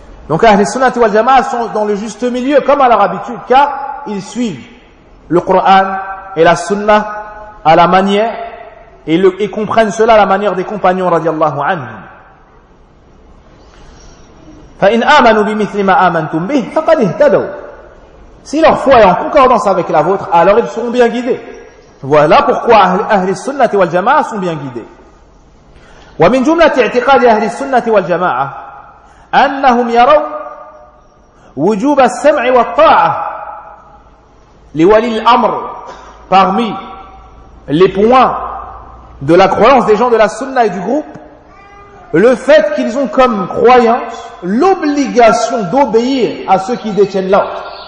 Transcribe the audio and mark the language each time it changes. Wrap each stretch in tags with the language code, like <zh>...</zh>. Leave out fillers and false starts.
<fr>Donc Ahl al-Sunnah wal Jama'ah sont dans le juste milieu, comme à leur habitude, car ils suivent le Coran et la Sunnah à la manière, et comprennent cela à la manière des compagnons, radiallahu anhu.</fr> <ar>فَإِنْ آمَنُوا بِمِثْلِ مَا آمَنْتُمْ بِهِ فَقَدْ اهْتَدَوْا.</ar> <fr>Si leur foi est en concordance avec la vôtre, alors ils seront bien guidés. Voilà pourquoi Ahl al-Sunnah wal Jama'ah sont bien guidés.</fr> <ar>ومن جملة اعتقاد أهل السنة والجماعة أنهم يرون وجوب السمع والطاعة لولي الأمر.</ar> <fr>Parmi les points de la croyance des gens de la Sunna et du groupe, le fait qu'ils ont comme croyance l'obligation d'obéir à ceux qui détiennent l'ordre.</fr>